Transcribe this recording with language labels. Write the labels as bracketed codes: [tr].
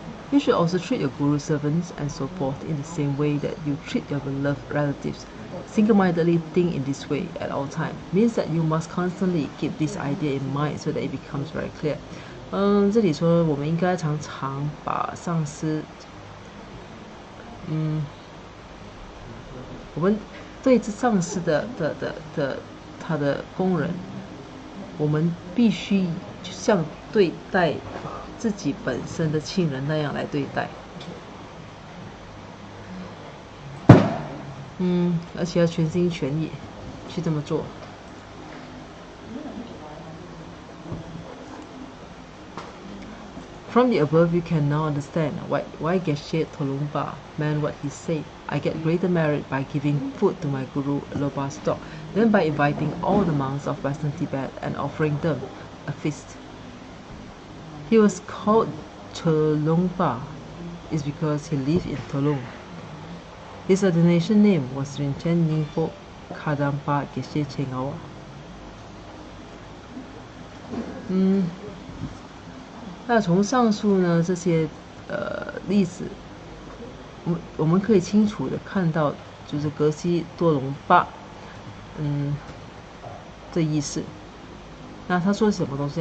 [en] You should also treat your guru servants and so forth in the same way that you treat your beloved relatives. Single-mindedly think in this way at all times means that you must constantly keep this idea in mind so that it becomes very clear. [zh] 这里说我们应该常常把上司，我们对这上司的他的工人，我们必须像对待自己本身的亲人那样来对待。而且要全心全意去这么做。 [en] From the above, you can now understand why Geshe Tolungpa meant what he said. I get greater merit by giving food to my guru Loba's dog than by inviting all the monks of Western Tibet and offering them a feast. He was called Tolungpa is because he lived in Tolung. His ordination name was Rinchen Ningpo Kadampa Geshe Chengawa. [zh] 那从上述呢这些例子，我们可以清楚的看到，就是格西多隆巴，这意思。那他说什么东西？